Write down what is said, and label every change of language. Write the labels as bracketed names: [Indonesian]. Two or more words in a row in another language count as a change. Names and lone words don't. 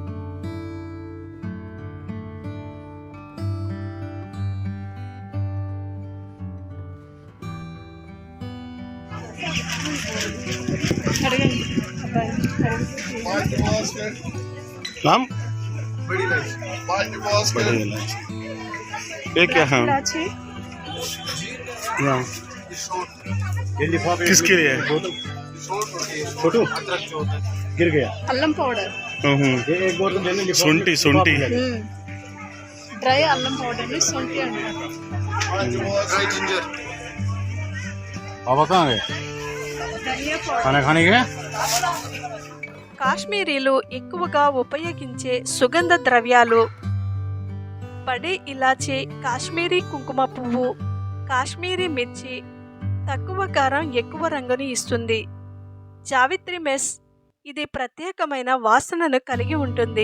[Hindi] नाम? बड़ी इलायची, बड़ी इलायची। ये क्या है? हाँ। किसके लिए? छोटू गिर गया। [Telugu] అల్లం పౌడర్, [Hindi] शुंठी शुंठी [Telugu] డ్రై అల్లం పౌడర్ ని సొంటి అంటారు. [English] dry ginger, [Hindi] अब कहाँ गए [Telugu] ధనియా పౌడర్ [Hindi] खाना खाने गए [Telugu] కాశ్మీరీలు ఎక్కువగా ఉపయోగించే సుగంధ ద్రవ్యాలు [Hindi] बड़े इलायची, [Telugu] కాశ్మీరీ కుంకుమ పువ్వు, కాశ్మీరీ మిర్చి తక్కువ కారం ఎక్కువ రంగుని ఇస్తుంది. జావిత్రి మెస్ ఇది ప్రత్యేకమైన వాసనను కలిగి ఉంటుంది.